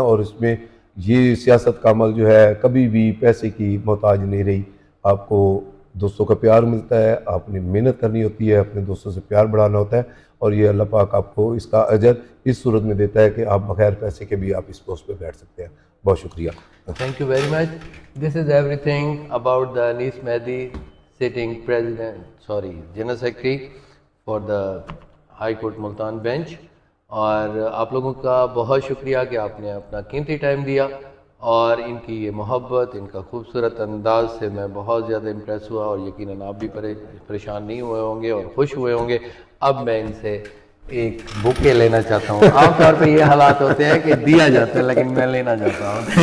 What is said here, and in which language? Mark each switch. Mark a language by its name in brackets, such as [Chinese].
[Urdu] اور اس میں یہ سیاست کا عمل جو ہے کبھی بھی پیسے کی محتاج نہیں رہی. آپ کو دوستوں کا پیار ملتا ہے, آپ نے محنت کرنی ہوتی ہے, اپنے دوستوں سے پیار بڑھانا ہوتا ہے, اور یہ اللہ پاک آپ کو اس کا اجر اس صورت میں دیتا ہے کہ آپ بغیر پیسے کے بھی آپ اس پوسٹ پہ بیٹھ سکتے ہیں. بہت شکریہ. [English] Thank you very much. This is everything about the Anis Mehdi sitting General Secretary for the High Court Multan Bench. [Urdu] اور آپ لوگوں کا بہت شکریہ کہ آپ نے اپنا قیمتی ٹائم دیا, اور ان کی یہ محبت, ان کا خوبصورت انداز سے میں بہت زیادہ امپریس ہوا, اور یقیناً آپ بھی پریشان نہیں ہوئے ہوں گے اور خوش ہوئے ہوں گے. اب میں ان سے ایک بکے لینا چاہتا ہوں. عام طور پہ یہ حالات ہوتے ہیں کہ دیا جاتا ہے لیکن میں لینا چاہتا ہوں.